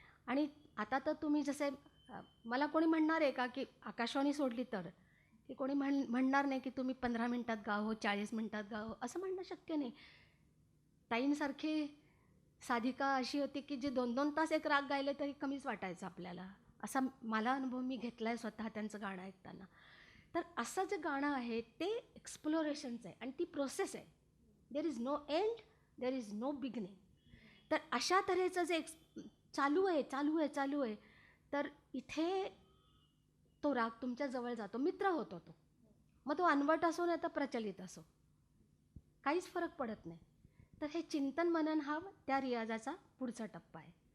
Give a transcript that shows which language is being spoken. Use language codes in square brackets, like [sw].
[mr] आणि आता तर तुम्ही जसे, मला कोणी म्हणणार आहे का की आकाशवाणी सोडली तर, की कोणी म्हणणार नाही की तुम्ही 15 मिनटात गावं, 40 मिनटात गावं, असं म्हणणं शक्य नाही. ताईंसारखी साधिका अशी होती की जे 2-2 तास एक राग गायले तरी कमीच वाटायचं आपल्याला. असा मला अनुभव मी घेतला आहे स्वतः त्यांचं गाणं ऐकताना. तर असं जे गाणं आहे ते एक्सप्लोरेशनचं आहे आणि ती प्रोसेस आहे. [en] There is no end, there is no beginning. [mr] तर अशा तऱ्हेचं जे चालू आहे, तर इथे तो राग तुमच्या जवळ जातो, मित्र होतो तो. मग तो अनवट असो नाही तर प्रचलित असो, काहीच फरक पडत नाही. तर हे चिंतन मनन हा त्या रियाजाचा पुढचा टप्पा आहे.